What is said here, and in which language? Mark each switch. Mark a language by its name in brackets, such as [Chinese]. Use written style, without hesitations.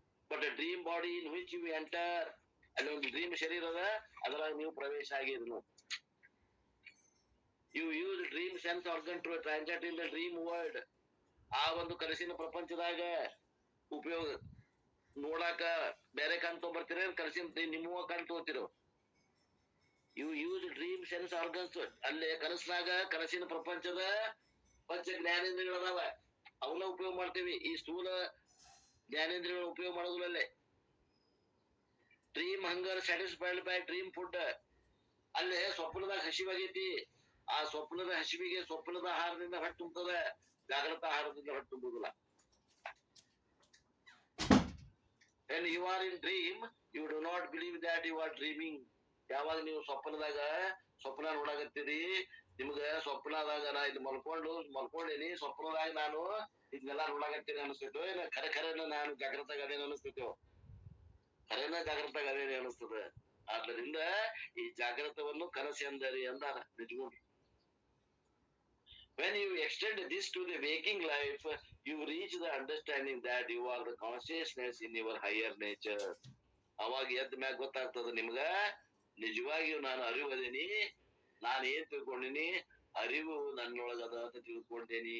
[English] But a dream body in which you enter. [Kannada] ಅಲ್ಲಿ ಒಂದು dream ಶರೀರ ಅದ, ಅದ್ರಾಗ ನೀವು ಪ್ರವೇಶ ಆಗಿರಿ. [English] You use dream sense organ to transact in the dream world. [Kannada] ಆ ಒಂದು ಕನಸಿನ ಪ್ರಪಂಚದಾಗ ಉಪಯೋಗ ನೋಡಾಕ ಬೇರೆ ಕಣ್ ತಗೊಂಡ್ಬರ್ತೀರ, ಕನಸಿನ ನಿಮ್ಮ ಕಣ್ ತಗೋತಿರೋ. [English] You use dream sense organs. [Kannada] ಅಲ್ಲೇ ಕನಸಿನಾಗ ಕನಸಿನ ಪ್ರಪಂಚದ ಪಂಚ ಜ್ಞಾನೇಂದ್ರಿಯಗಳದಾವ, ಅವನ್ನ ಉಪಯೋಗ ಮಾಡ್ತೀವಿ. ಈ ಸ್ಥೂಲ ಜ್ಞಾನೇಂದ್ರಿಯಗಳ ಉಪಯೋಗ ಮಾಡೋದ್ರಲ್ಲೇ. [English] Dream hunger satisfied by dream food. [Kannada] ಅಲ್ಲೇ ಸ್ವಪ್ನದಾಗ ಹಸಿವಾಗೈತಿ, ಆ ಸ್ವಪ್ನದ ಹಸಿವಿಗೆ ಸ್ವಪ್ನದ ಆಹಾರದಿಂದ ಹೊಟ್ಟೆ ತುಂಬುತ್ತದ, ಜಾಗೃತ ಆಹಾರದಿಂದ ಹೊಟ್ಟೆ ತುಂಬುದಿಲ್ಲ. [English] When you are in dream, you do not believe that you are dreaming. [Kannada] ಯಾವಾಗ ನೀವು ಸ್ವಪ್ನದಾಗ ಸ್ವಪ್ನ ನೋಡಾಕತ್ತೀರಿ, ನಿಮ್ಗ ಸ್ವಪ್ನದಾಗ ನಾ ಇದು ಮಲ್ಕೊಂಡೇನಿ, ಸ್ವಪ್ನದಾಗ ನಾನು ಇದನ್ನೆಲ್ಲ ನೋಡಾಕತ್ತೀನಿ ಅನಿಸ್ತೈತೋ, ಏನ ಖರೆ ನಾನು ಜಾಗೃತಾಗ ಅದೇನು ಅನಿಸ್ತೈತೋ? ಖರೇನ ಜಾಗೃತಾಗ ಅದೇನೆ ಅನಿಸ್ತದ. ಆದ್ದರಿಂದ ಈ ಜಾಗೃತವನ್ನು ಕನಸೆಂದರಿ ಅಂದಾರ ನಿಜಗೂ. [English] When you extend this to the waking life, you reach the understanding that you are the consciousness in your higher nature. [Kannada] ಅವಾಗ ಎದ್ದ ಮ್ಯಾಗ ಗೊತ್ತಾಗ್ತದ ನಿಮ್ಗ, ನಿಜವಾಗಿಯೂ ನಾನು ಅರಿವು ಅದೇನಿ, ನಾನು ಏನ್ ತಿಳ್ಕೊಂಡಿನಿ, ಅರಿವು ನನ್ನೊಳಗದ ಅಂತ ತಿಳ್ಕೊಂಡೇನಿ.